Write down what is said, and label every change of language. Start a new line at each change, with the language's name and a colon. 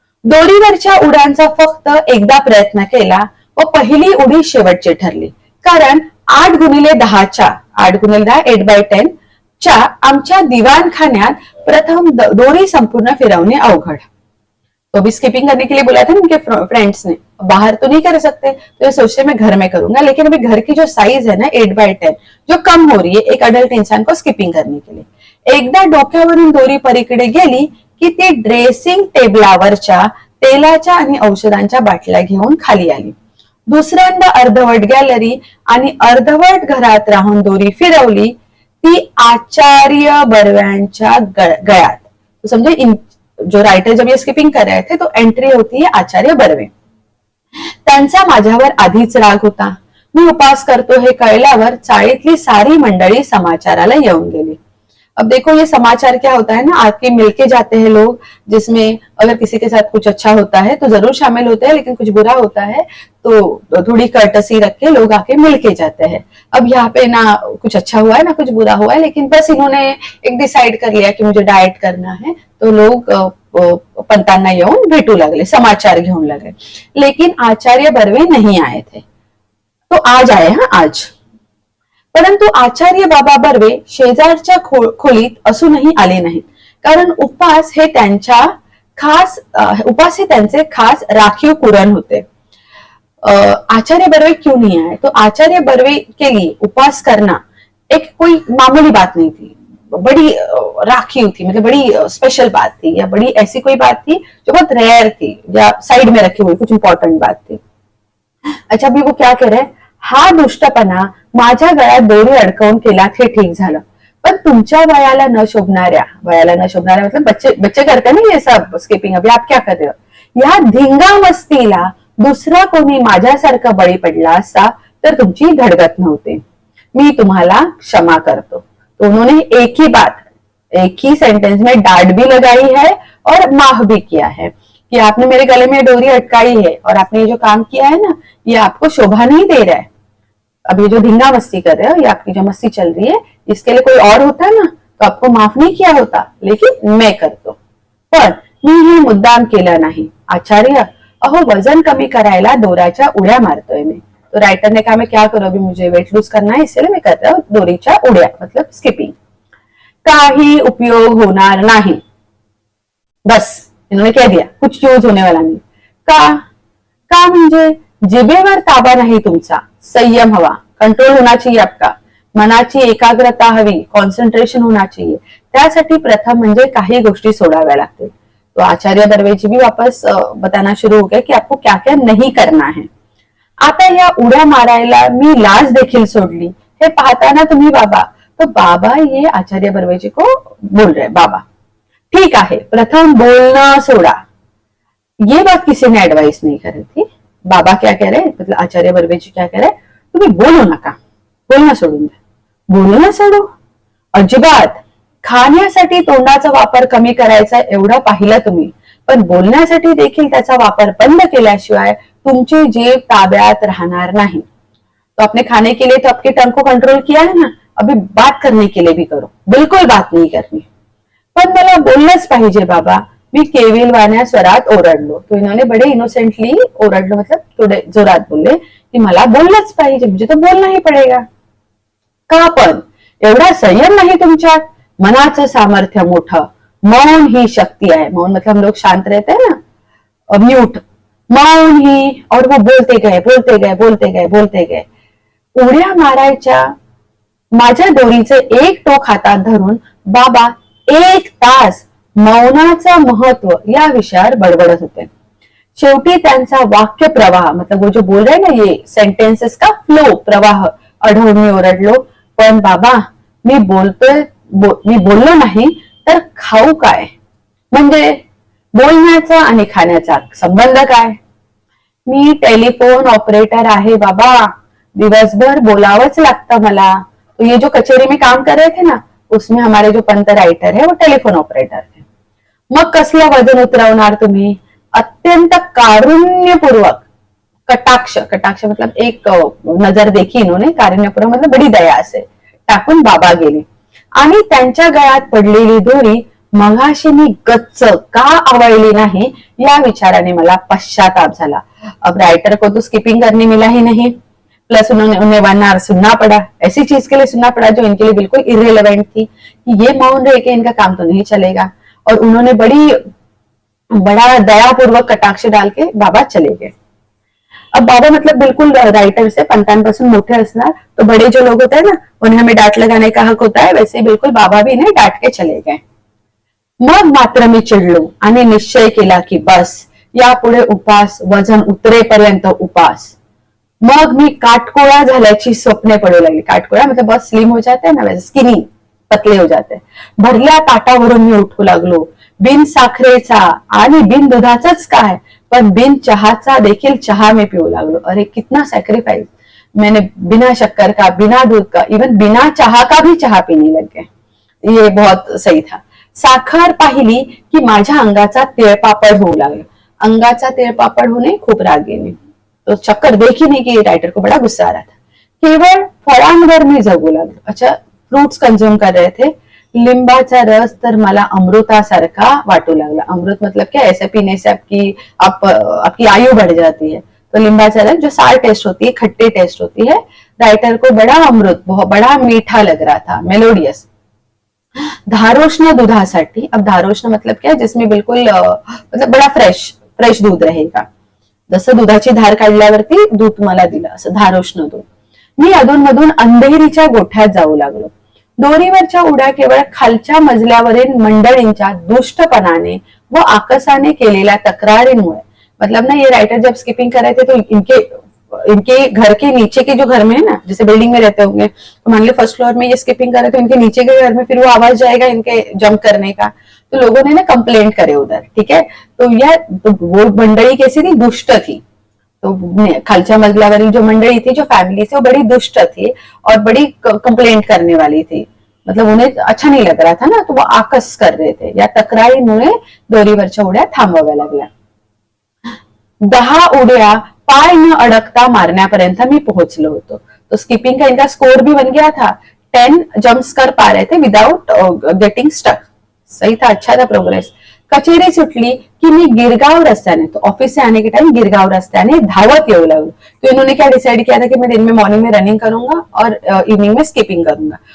Marathi: दोरीवरच्या उड्यांचा फक्त एकदा प्रयत्न केला व पहिली उडी शेवटची ठरली, कारण 8x10 8x10 8/10 च्या आमच्या दिवाणखान्यात प्रथम दोरी संपूर्ण फिरवणे अवघड।
Hindi: तो अभी स्किपिंग करने के लिए बोला था उनके फ्रेंड्स ने, बाहर तो नहीं कर सकते, तो ये सोचते मैं घर में करूंगा, लेकिन अभी घर की जो साइज है ना 8/10 जो कम हो रही है एक अडल्ट इंसान को स्किपिंग करने के लिए,
Marathi: एकदा डोक्यावरून दोरी पलीकडे गेली की ती ड्रेसिंग टेबलावरच्या तेलाच्या आणि औषधांच्या बाटल्या घेऊन खाली आली। दुसऱ्यांदा अर्धवट गॅलरी आणि अर्धवट घरात राहून दोरी फिरवली ती आचार्य बर्व्यांच्या गळ्यात।
Hindi: तो समझे, जो राइटर जब ये स्किपिंग कर रहे थे तो एंट्री होती है आचार्य बर्वे।
Marathi: त्यांचा माझ्यावर आधीच राग होता, मी उपास करतो हे कळल्यावर चाळीतली सारी मंडळी समाचाराला येऊन गेली।
Hindi: अब देखो ये समाचार क्या होता है ना, आके मिलके जाते हैं लोग, जिसमें अगर किसी के साथ कुछ अच्छा होता है तो जरूर शामिल होते हैं, लेकिन कुछ बुरा होता है तो थोड़ी कर्टसी रख के लोग आके मिलके जाते हैं। अब यहाँ पे ना कुछ अच्छा हुआ है ना कुछ बुरा हुआ है, लेकिन बस इन्होंने एक डिसाइड कर लिया कि मुझे डाएट करना है, तो लोग
Marathi: पंतांना येऊन भेटू लागले, समाचार घेऊन लागले।
Hindi: लेकिन आचार्य बर्वे नहीं आए थे, तो आज आए, हाँ आज।
Marathi: परंतु आचार्य बाबा बर्वे शेजारच्या खोलीत असूनही आले नाहीत, कारण उपास हे त्यांचे खास राखीव कुरण होते।
Hindi: आचार्य बर्वे क्यों नहीं आए, तो आचार्य बर्वे के लिए उपास करना एक कोई मामूली बात नहीं थी, बड़ी राखी थी, मतलब बड़ी स्पेशल बात थी, या बड़ी ऐसी कोई बात थी जो बहुत रेयर थी या साइड में रखी हुई कुछ इंपॉर्टेंट बात थी। अच्छा, अभी वो क्या कह रहे हैं,
Marathi: हा दुष्टपणा माझ्या गळ्यात दोरी अडकवून केला हे ठीक झालं, पण तुमच्या वयाला न शोभणाऱ्या
Hindi: मतलब बच्चे बच्चे करते ना ये सब स्किपिंग, अभी आप क्या कर रहे हो,
Marathi: या धिंगा मस्तीला दुसरा कोणी माझ्यासारखा बळी पडला असता तर तुमची धडगत नव्हती. मी तुम्हाला क्षमा करतो.
Hindi: तो उन्होंने एक ही बात, एक ही सेंटेंस में डांट भी लगाई है और माफ भी किया है कि आपने मेरे गले में डोरी अटकाई है और आपने ये जो काम किया है ना, ये आपको शोभा नहीं दे रहा है. अब ये जो धिंगा मस्ती कर रहे हो, ये आपकी जो मस्ती चल रही है, इसके लिए कोई और होता ना तो आपको माफ नहीं किया होता, लेकिन मैं करतो.
Marathi: पण मी हे मुद्दाम केलं नाही. आचार्य, अहो वजन कमी करायला दोऱ्याच्या उड्या मारतोय मी.
Hindi: तो राइटर ने कहा मैं क्या करूं, अभी मुझे वेट लूज करना है, इसलिए मैं कर रहा हूं
Marathi: दोरीच्या उड्या,
Hindi: मतलब स्किपिंग.
Marathi: काही उपयोग होणार नाही.
Hindi: बस इन्होंने कह दिया, कुछ यूज होने वाला नहीं.
Marathi: का म्हणजे जिभेवर ताबा नाही तुमचा, संयम हवा,
Hindi: कंट्रोल होना चाहिए आपका,
Marathi: मनाची एकाग्रता हवी,
Hindi: कॉन्सन्ट्रेशन होना चाहिए.
Marathi: त्यासाठी प्रथम म्हणजे काही गोष्टी सोडाव्या लागतील.
Hindi: तो आचार्य बर्वे जी भी वापस बताना शुरू हो गया कि आपको क्या क्या नहीं करना है.
Marathi: आता या उड्या मारायला मी लाज देखील सोडली हे पाहताना तुम्ही बाबा,
Hindi: तो बाबा ये आचार्य बर्वे जी को बोल रहे बाबा.
Marathi: ठीक आहे, प्रथम बोलना सोडा.
Hindi: ये बात किसी ने एडवाइस नहीं करी थी. बाबा क्या कह रहे, मतलब आचार्य बर्वे जी क्या कह रहे,
Marathi: तुम्ही बोलू नका, बोलणं सोडून द्या. बोलणं सोडू अजिबात. खाण्यासाठी तोंडाचा वापर कमी करायचा एवढं पाहिलं तुम्ही, पण बोलण्यासाठी देखील त्याचा वापर बंद केल्याशिवाय तुमची जीभ ताब्यात राहणार नाही.
Hindi: तो आपने खाने के लिए तो आपकी टंग को कंट्रोल किया है ना, अभी बात करने के लिए भी करो, बिल्कुल बात नहीं करनी.
Marathi: पण मला बोललंच पाहिजे बाबा, मी केविलवाण्या स्वरात ओरडलो.
Hindi: तो इन्होंने बड़े इनोसेंटली ओरडलो, मतलब
Marathi: थोडे जोरात बोलले की मला बोललंच पाहिजे, म्हणजे
Hindi: तो बोलना ही पडेगा.
Marathi: का पण एवढा संयम नाही तुमच्यात. मनाचं सामर्थ्य मोठं, मौन ही शक्ती आहे.
Hindi: मौन मतलब हम लोग शांत रहते हैं ना, म्यूट. मौन ही, और वो बोलते गए.
Marathi: उड्या मारायच्या. माझ्या दोरीचे एक टोक हातात धरून बाबा 1 तास मौनाचं महत्व या विषयावर बडबडत होते. शेवटी त्यांचा वाक्य प्रवाह,
Hindi: मतलब वो जो बोल रहे ना ये सेंटेन्सेस का फ्लो प्रवाह
Marathi: अडवून मी ओरडलो, पण बाबा मी बोललो नाही तर खाऊ काय, म्हणजे बोलण्याचा आणि खाण्याचा संबंध काय. मी टेलिफोन ऑपरेटर आहे बाबा, दिवसभर बोलावंच लागतं मला.
Hindi: तो ये जो कचेरी में काम कर रहे थे ना, उसमें हमारे जो पंत राइटर है वो टेलिफोन ऑपरेटर थे.
Marathi: मग कसलं वजन उतरवणार तुम्ही. अत्यंत कारुण्यपूर्वक कटाक्ष
Hindi: मतलब एक नजर देखी इन्होंने,
Marathi: कारुण्यपूर्वक
Hindi: मतलब बडी दया
Marathi: असे टाकून बाबा गेले. आणि त्यांच्या गळ्यात पडलेली दोरी मगाशी मी गच्च का आवळली नाही या विचाराने मला पश्चाताप झाला.
Hindi: अब राइटर को तो स्किपिंग करने मिला ही नहीं, प्लस उन्हें 1 आवर सुनना पड़ा, ऐसी चीज के लिए सुनना पड़ा जो इनके लिए बिल्कुल इररिलेवेंट थी कि ये मौन रह के इनका काम तो नहीं चलेगा. और उन्होंने बड़ा दयापूर्वक कटाक्ष डाल के बाबा चले गए. अब बाबा मतलब बिल्कुल राइटर से
Marathi: पंतांपासून मोठे असणार,
Hindi: तो बड़े जो लोग होते हैं ना उन्हें हमें डांट लगाने का हक होता है, वैसे ही बिल्कुल बाबा भी इन्हें डांट के चले गए.
Marathi: मग मात्र मी चिडलो आणि निश्चय केला की बस यापुढे उपास, वजन उतरेपर्यंत उपास. मग मी काटकोळा झाल्याची स्वप्ने पडू लागली. काटकोळा
Hindi: मतलब बहुत स्लिम हो जाते हैं ना, वैसे स्किनी, पतले हो जाते.
Marathi: भरल्या ताटावरून मी उठू लागलो. बिन साखरेचा आणि बिन दुधाचाच काय, पण बिन चहाचा देखील चहा में पिऊ लागलो.
Hindi: अरे कितना सैक्रिफाइस. मैंने बिना शक्कर का, बिना दूध का, इवन बिना चाह का भी चाह पीने लग गए. ये बहुत सही था.
Marathi: साखर पाहिली की माझ्या अंगाचा तिळपापड होऊ लागला. अंगाचा तिळपापड होणे खूप राग येणे.
Hindi: तो चक्कर देखी नहीं कि राइटर को बड़ा गुस्सा आ रहा था.
Marathi: केवळ फळांवर मी जगू लागलो.
Hindi: अच्छा, फ्रूट्स कंज्यूम कर रहे थे.
Marathi: लिंबाचा रस तर मला अमृतासारखा वाटू लागला.
Hindi: अमृत मतलब क्या, ऐसे पीने से आपकी आयु बढ़ जाती है. तो
Marathi: लिंबाचा रस
Hindi: जो सार टेस्ट होती है, खट्टी टेस्ट होती है, राइटर को बड़ा अमृत, बहुत बड़ा मीठा लग रहा था, मेलोडियस.
Marathi: धारोष्ण दुधासाठी,
Hindi: अब धारोष्ण मतलब क्या, जिसमें बिल्कुल मतलब बड़ा फ्रेश दूध रहेगा.
Marathi: जसं दुधाची धार काढल्यावरती दूध तुम्हाला दिलं, असं धारोष्ण दूध. मी अधूनमधून अंधेरीच्या गोठ्यात जाऊ लागलो. दोरीवरच्या उड्या केवळ खालच्या मजल्यावरील मंडळींच्या दुष्टपणाने व आकसाने केलेल्या तक्रारींमुळे,
Hindi: मतलब ना ये राइटर जब स्किपिंग कर रहे थे तो इनके इनके घर के नीचे के जो घर में है ना, जैसे बिल्डिंग में रहते होंगे, तो मान लो फर्स्ट फ्लोर में ये स्किपिंग कर रहे, तो इनके नीचे के घर में फिर वो आवाज जाएगा इनके जंप करने का, तो लोगों ने ना कंप्लेंट करे उधर, ठीक है। तो यह तो वो मंडळी कैसी थी, दुष्ट थी। तो
Marathi: खालच्या मजल्यावरील
Hindi: जो मंडळी थी, जो फॅमिली थी, वो बड़ी दुष्ट थी और बड़ी कंप्लेंट करने वाली थी, मतलब उन्हें अच्छा नहीं लग रहा था ना, तो वो आकस कर रहे थे।
Marathi: या तक्रारीमुळे दोरीवरच्या उड्या थांबवाव्या लागल्या। 10 उड्या पाय न अडकता मारण्यापर्यंत मी पोहोचलो होतो।
Hindi: तो स्किपिंग का इनका स्कोर भी बन गया था, 10 जंप्स कर पा रहे थे विदाउट गेटिंग स्टक। सही था, अच्छा था प्रोग्रेस।
Marathi: कचेरी सुटली की मी गिरगाव रस्त्याने,
Hindi: तो ऑफिस से आने के टाइम
Marathi: गिरगाव रस्त्याने धावत येऊ लागलो।
Hindi: तो इन्होंने क्या डिसाइड किया था कि मैं दिन में मॉर्निंग में रनिंग करूंगा और इवनिंग में स्किपिंग करूंगा।